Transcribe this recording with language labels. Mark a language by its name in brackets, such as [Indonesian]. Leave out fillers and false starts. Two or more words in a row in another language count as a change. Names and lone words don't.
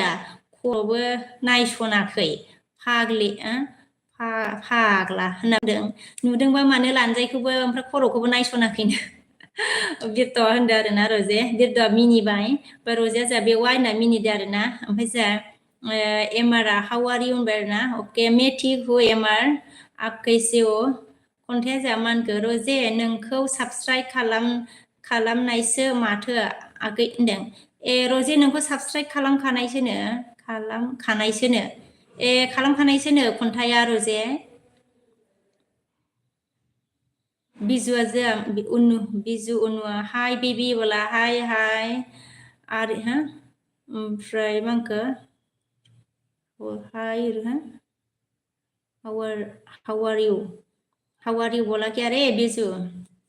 [Bodo] खर'बो नायसनाखै फाग्लि फाग्ला होनना बुंदों नुदोंबा मानो लानजायखौबो ओमफ्राय खर'खौबो नायसनाखैनो बिरद'आ होनदों आरोना रजे बिरद'आ मिनिबाय ओमफ्राय रजेया जोंहा बेवाइ होनना मिनिदों आरोना ओमफ्राय जोंहा एमारा [English] how are you [Bodo] होनबाय आरोना अके मेथिक हु एमार [Hindi] आप कैसे हो [Bodo] खन्थाइया जोंहा मा होनखो रजे नोंखौ साबस्क्राइब खालामनायसो माथो आगै होनदों रजे नोंखौ साबस्क्राइब खालामखानायसोनो खन्थाइया रजे बिजुआ जोंहा बिजु उनुआ हाय बेबि बोला हाय आरो ओमफ्राय मा होनखो [English] hi how are you [Hindi] बोला क्या रे [Bodo] बिजु मा